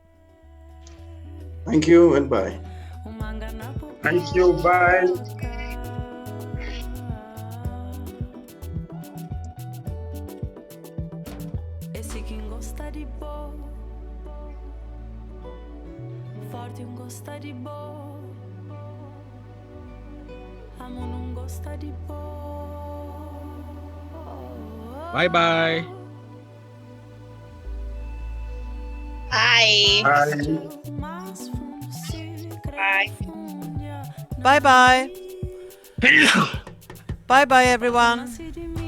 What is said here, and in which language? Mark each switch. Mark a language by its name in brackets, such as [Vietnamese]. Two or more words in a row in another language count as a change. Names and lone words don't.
[English] Thank you and bye. Thank you. Bye. [Kabuverdianu] Forte un gosta di bo, amo non gosta di bo. [English] Bye bye. Bye. Bye bye. Bye bye everyone.